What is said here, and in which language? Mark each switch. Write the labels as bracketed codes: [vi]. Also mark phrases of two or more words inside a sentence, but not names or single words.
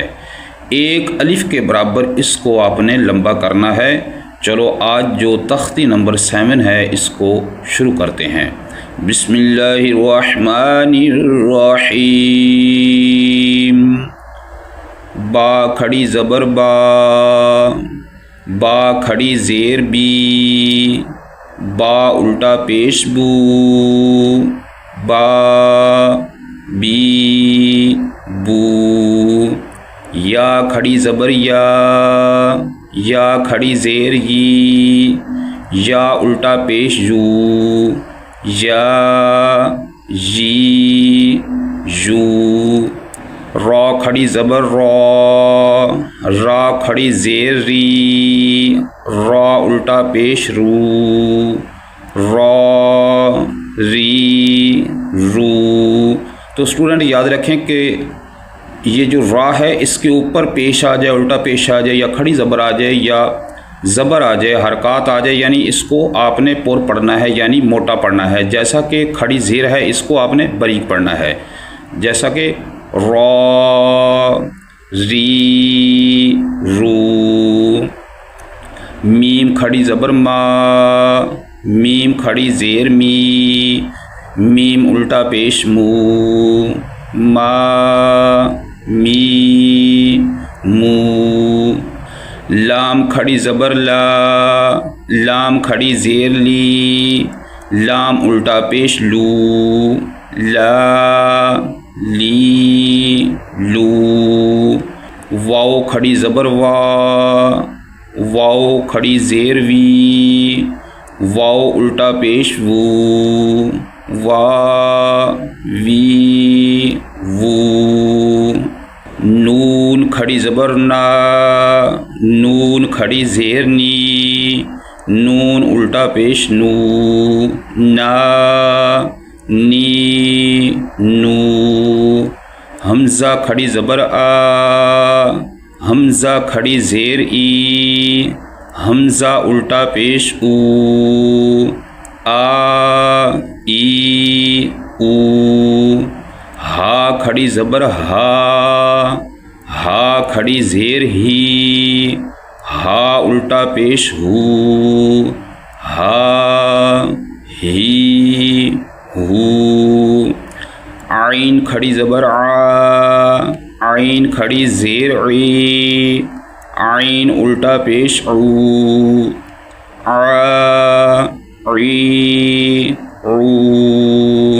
[ur] ایک الف کے برابر اس کو آپ نے لمبا کرنا ہے۔ چلو آج جو تختی نمبر 7 ہے اس کو شروع کرتے ہیں۔ [ar] بسم اللہ الرحمن الرحیم۔ [ur] با کھڑی زبر با، با کھڑی زیر بی، با الٹا پیش بو، با بی بو۔ یا کھڑی زبر یا، یا کھڑی زیر یی، یا الٹا پیش یو، یا یی یو۔ را کھڑی زبر را، را کھڑی زیر ری، را الٹا پیش رو، را ری رو۔ تو اسٹوڈنٹ یاد رکھیں کہ یہ جو را ہے اس کے اوپر پیش آ جائے، الٹا پیش آ جائے، یا کھڑی زبر آ جائے، یا زبر آ جائے، حرکات آ جائے، یعنی اس کو آپ نے پر پڑھنا ہے، یعنی موٹا پڑھنا ہے۔ جیسا کہ کھڑی زیر ہے اس کو آپ نے باریک پڑھنا ہے، جیسا کہ را ری رو۔ میم کھڑی زبر ما، میم کھڑی زیر می، میم الٹا پیش مو، ما می مو۔ لام کھڑی زبر لا، لام کھڑی زیر لی، لام الٹا پیش لو، لا لی لو۔ واو کھڑی زبر وا، واو کھڑی زیر وی، واو الٹا پیش وو، وا وی وو۔ نون کھڑی زبر نا، نون کھڑی زیر نی، نون الٹا پیش نو، نا نی نو۔ حمزہ کھڑی زبر آ، حمزہ کھڑی زیر ای، حمزہ الٹا پیش او، آ ای او۔ ہا کھڑی زبر ہا، ہا کھڑی زیر ہی، ہا الٹا پیش ہو، ہا ہی ہو۔ عین کھڑی زبر آ، عین کھڑی زیر عی، عین الٹا پیش عو، آ عی عو۔